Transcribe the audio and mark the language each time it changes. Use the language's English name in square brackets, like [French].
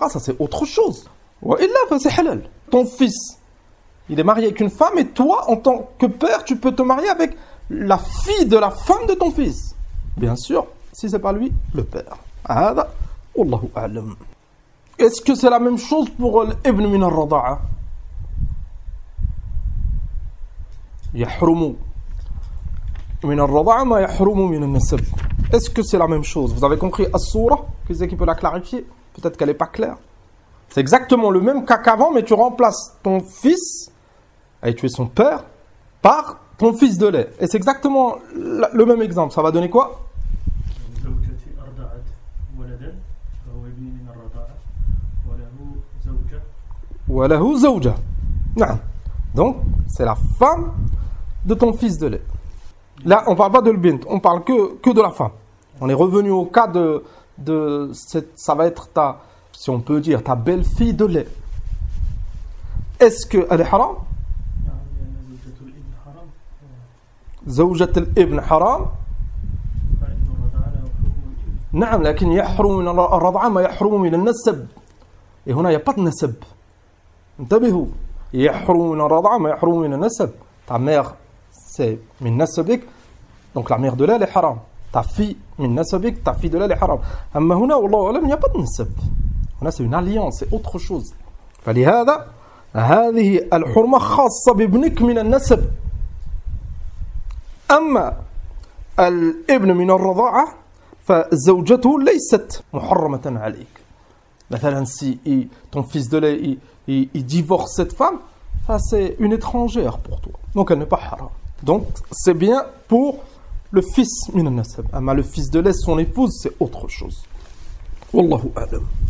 [French] Ça c'est autre chose. Et là, c'est halal. Ton fils, il est marié avec une femme et toi, en tant que père, tu peux te marier avec la fille de la femme de ton fils. Bien sûr, si c'est pas lui, le père. [Arabic] هذا والله أعلم. [French] Est-ce que c'est la même chose pour l'ibn min al-rada'a? [Arabic] يحرم من الرضاعة ما يحرم من النسب. [French] Est-ce que c'est la même chose? Vous avez compris as-soura? Qui peut la clarifier? Peut-être qu'elle n'est pas claire. C'est exactement le même cas qu'avant, mais tu remplaces ton fils, et tu es son père, par ton fils de lait. Et c'est exactement le même exemple. Ça va donner quoi? [Arabic] زوجتي أرضعت ولدا فهو ابني من الرضاعة وله زوجة وله زوجة. نعم. [French] Donc, c'est la femme de ton fils de lait. Là, on ne parle pas de l'bint, on parle que de la femme. On est revenu au cas de ça va être ta, si on peut dire, ta belle-fille de lait. Est-ce qu'elle est haram? [Arabic] نعم لأن زوجة الابن حرام زوجة الابن حرام. فابن الرضاعة له حكم الابن نعم لكن يحرم من الرضعة ما يحرم من النسب. [French] Et [Arabic] هنا [French] il n'y a pas de nasab. [Arabic] انتبهوا. يحرم من الرضعة ما يحرم من النسب. [French] Ta mère c'est min nasabik, donc la mère de lait elle est haram. Ta fille min nasabik, ta fille de lait elle est haram. [Arabic] أما هنا والله أعلم [French] il n'y a pas de nasab. [Arabic] هنا [French] c'est une alliance, c'est autre chose. [Arabic] فلهذا هذه الحرمة خاصة بابنك من النسب. أما الابن من الرضاعة فزوجته ليست محرمة عليك. مثلا [French] si ton fils de lait il divorce cette femme, c'est une étrangère pour toi. Donc elle n'est pas haram. Donc c'est bien pour le fils min al-nasab. Mais le fils de lait, son épouse, c'est autre chose. Wallahu a'lam.